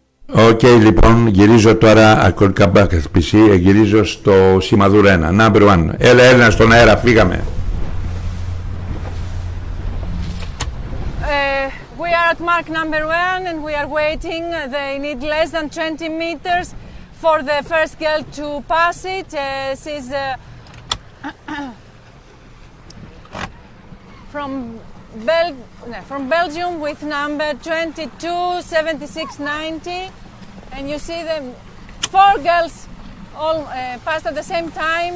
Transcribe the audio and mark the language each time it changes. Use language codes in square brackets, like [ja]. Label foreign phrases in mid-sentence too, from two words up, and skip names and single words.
[el] Οκ, λοιπόν, γυρίζω τώρα, γυρίζω στο σημαδούρο 1, [en] number 1. [el] Έλα στον αέρα, φύγαμε. [en] We are at mark number 1 and we are waiting. They need less than 20 meters for the first girl to pass it. She's from Belgium with number 227690, and you see them 4 girls all passed at the same time.